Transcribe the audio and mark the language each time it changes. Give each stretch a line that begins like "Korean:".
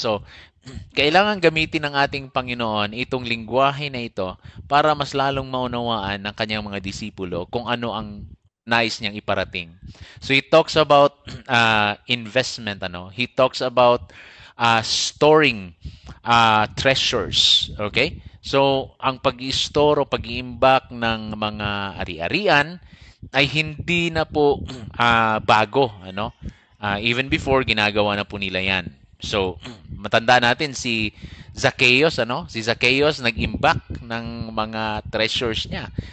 Filipino: So, kailangan gamitin ng ating Panginoon itong lingwahe na ito para mas lalong maunawaan ng kanyang mga disipulo kung ano ang nais niyang iparating.
English: So he talks about investment. He talks about storing treasures. Okay?
Filipino: So ang pag-i-store o pag-iimbak ng mga ari-arian ay hindi na po bago.
English: Even before,
Filipino: ginagawa na po nila yan. So matanda natin si Zacchaeus. Si Zacchaeus nag-imbak ng mga treasures niya.